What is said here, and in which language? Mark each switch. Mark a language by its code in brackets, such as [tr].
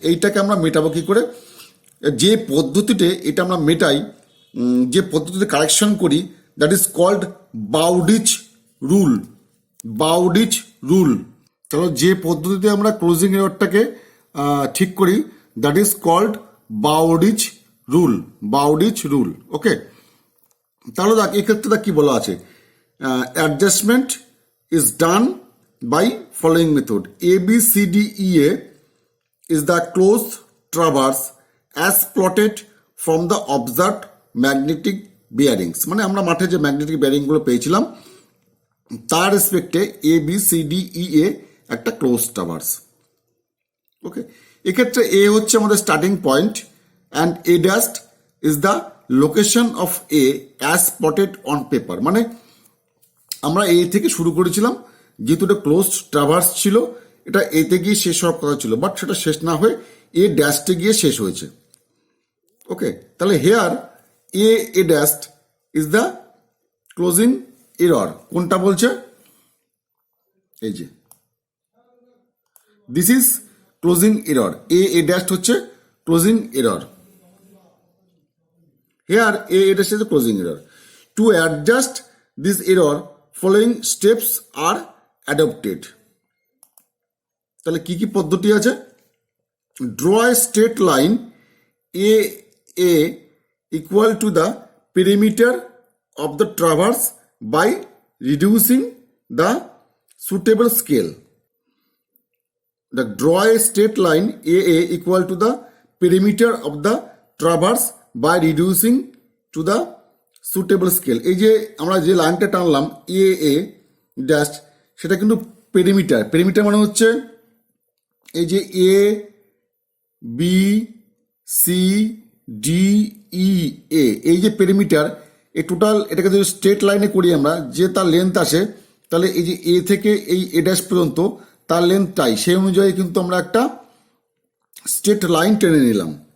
[bn] এইটাকে আমরা মেটাবো কি করে? যে পদ্ধতিতে এটা আমরা মেটাই, যে পদ্ধতিতে কারেকশন করি, [en] That is called Bowditch rule. [bn] বাউডিচ rule. তাহলে যে পদ্ধতিতে আমরা ক্লোজিং এররটাকে ঠিক করি [en] That is called Bowditch rule. [bn] বাউডিচ rule. ওকে, তাহলে দেখ এক্ষেত্রে কি বলা আছে? [en] Adjustment is done by following method. ABCDEA is the closed traverse as plotted from the observed magnetic bearings. [bn] মানে আমরা মাঠে যে ম্যাগনেটিক বেয়ারিং গুলো পেয়েছিলাম তার রেসপেক্টে ABCDEA একটা ক্লোজ ট্রাভার্স। ওকে, এক্ষেত্রে এ হচ্ছে আমাদের starting point [en] And A dash is the location of A as plotted on paper. [bn] মানে আমরা এ থেকে শুরু করেছিলাম, যেহেতু এটা ক্লোজ ট্রাভার্স ছিল, এটা এতে গিয়ে শেষ হওয়ার কথা ছিল, বাট সেটা শেষ না হয়ে এ ড্যাশটে গিয়ে শেষ হয়েছে। ওকে, তাহলে [en] Here A dashed is the closing error. [bn] কোনটা বলছে? এই যে [en] this is closing error, [bn] A dashed হচ্ছে closing error. [en] Here A dash is closing error. To adjust this error following steps are adopted. [bn] তাহলে কি কি পদ্ধতি আছে? [en] Draw a straight line A equal to the perimeter of the traverse by reducing the suitable scale. The draw a straight line AA equal to the perimeter of the traverse by reducing to the suitable scale. [bn] এই যে আমরা যে লাইনটা টানলাম a dash, সেটা কিন্তু perimeter. Perimeter মানে হচ্ছে এই যে A B C D E এ, এই যে পেরিমিটার, এই টোটাল এটাকে যদি স্ট্রেট লাইনে করি আমরা, যে তার লেন্থ আসে, তাহলে এই যে এ থেকে এই এ ড্যাশ পর্যন্ত তার লেন্থটাই, সেই অনুযায়ী কিন্তু আমরা একটা স্ট্রেট লাইন টেনে নিলাম।